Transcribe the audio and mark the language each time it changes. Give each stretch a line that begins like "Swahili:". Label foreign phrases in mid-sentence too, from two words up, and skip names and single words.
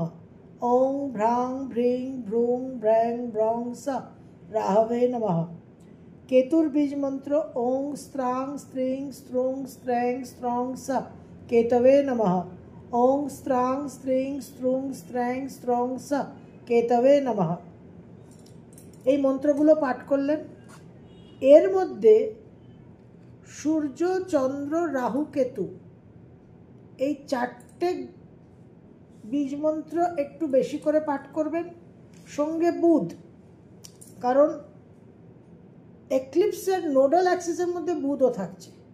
Sanskrit: ॐ भ्रां भ्रिं ब्रुं ब्र्यां ब्रं सा राहवे नमः।
Bangla: কেতুর বীজ মন্ত্র
Sanskrit: ॐ स्त्रां स्त्रिं स्त्रुं स्त्र्यां स्त्रं सा केतवे नमः। ॐ स्त्रां स्त्रिं स्त्रुं स्त्र्यां स्त्रं सा केतवे नमः।
Bangla: এই মন্ত্রগুলো পাঠ করলেন। এর মধ্যে সূর্য চন্দ্র রাহু কেতু এই 4টে বীজ মন্ত্র একটু বেশি করে পাঠ করবেন। সঙ্গে বুধ, কারণ এক্লিপসের
English: nodal axis
Bangla: মধ্যে বুধও থাকছে।